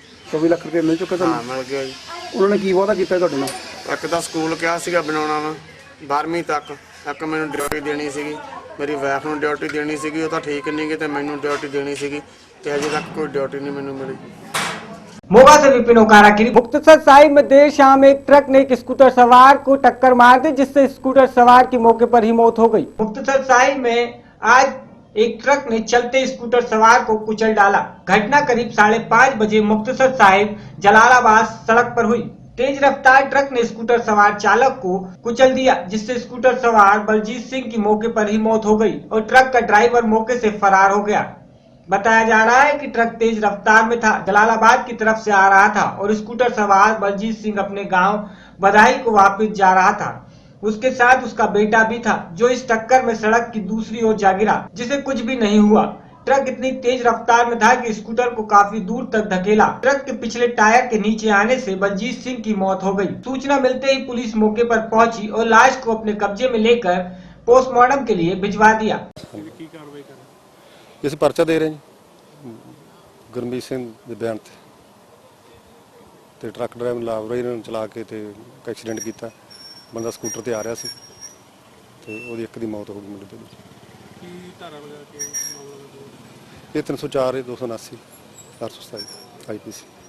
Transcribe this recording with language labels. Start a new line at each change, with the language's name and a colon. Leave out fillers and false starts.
Punjabi: 24 ਲੱਖ ਰੁਪਏ ਮਿਲ ਚੁੱਕਾ ਤੁਹਾਨੂੰ? ਹਾਂ, ਮਿਲ ਗਿਆ ਜੀ। ਉਹਨਾਂ ਨੇ ਕੀ ਵਾਅਦਾ ਕੀਤਾ ਤੁਹਾਡੇ ਨਾਲ? ਇੱਕ ਤਾਂ ਸਕੂਲ ਕਿਹਾ ਸੀਗਾ ਬਣਾਉਣਾ ਵਾ 12ਵੀਂ ਤੱਕ। ਇੱਕ ਮੈਨੂੰ ਡਿਊਟੀ ਦੇਣੀ ਸੀਗੀ, ਮੇਰੀ ਵਾਈਫ ਨੂੰ ਡਿਊਟੀ ਦੇਣੀ ਸੀਗੀ, ਉਹ ਤਾਂ ਠੀਕ ਨਹੀਂ ਗਈ, ਤੇ ਮੈਨੂੰ ਡਿਊਟੀ ਦੇਣੀ ਸੀਗੀ ਤੇ ਹਜੇ तक कोई ड्यूटी नहीं मैंने मिली।
Hindi: मोगा से विपिन ओकारा की। मुक्तसर साहिब में देर शाम एक ट्रक ने एक स्कूटर सवार को टक्कर मार दी, जिससे स्कूटर सवार की मौके पर ही मौत हो गई। मुक्तसर साहिब में आज एक ट्रक ने चलते स्कूटर सवार को कुचल डाला। घटना करीब 5:30 बजे मुक्तसर साहिब जलालाबाद सड़क पर हुई। तेज रफ्तार ट्रक ने स्कूटर सवार चालक को कुचल दिया, जिससे स्कूटर सवार बलजीत सिंह की मौके पर ही मौत हो गई और ट्रक का ड्राइवर मौके से फरार हो गया। बताया जा रहा है कि ट्रक तेज रफ्तार में था, जलालाबाद की तरफ से आ रहा था और स्कूटर सवार बलजीत सिंह अपने गांव बधाई को वापस जा रहा था। उसके साथ उसका बेटा भी था, जो इस टक्कर में सड़क की दूसरी ओर जा गिरा, जिसे कुछ भी नहीं हुआ। ट्रक इतनी तेज रफ्तार में था कि स्कूटर को काफी दूर तक धकेला। ट्रक के पिछले टायर के नीचे आने से बलजीत सिंह की मौत हो गई। सूचना मिलते ही पुलिस मौके पर पहुंची और लाश को अपने कब्जे में लेकर पोस्टमार्टम के लिए भिजवा दिया।
Punjabi: इस पर्चा दे रहे हैं गुरमीत सिंह ਦੇ ਬਿਆਨ ਤੇ ਟਰੱਕ ਡਰਾਈਵਰ ਲਾਪਰਵਾਹੀ ਨਾਲ ਚਲਾ ਕੇ ਤੇ ਐਕਸੀਡੈਂਟ ਕੀਤਾ। ਬੰਦਾ ਸਕੂਟਰ ਤੇ ਆ ਰਿਹਾ ਸੀ ਤੇ ਉਹਦੀ ਇੱਕ ਦੀ ਮੌਤ ਹੋ ਗਈ ਮੁੰਡੇ ਦੀ। ਕੀ ਧਾਰਾ ਲਗਾ ਕੇ ਇਹ 304 279 427 ਆਈਪੀਸੀ।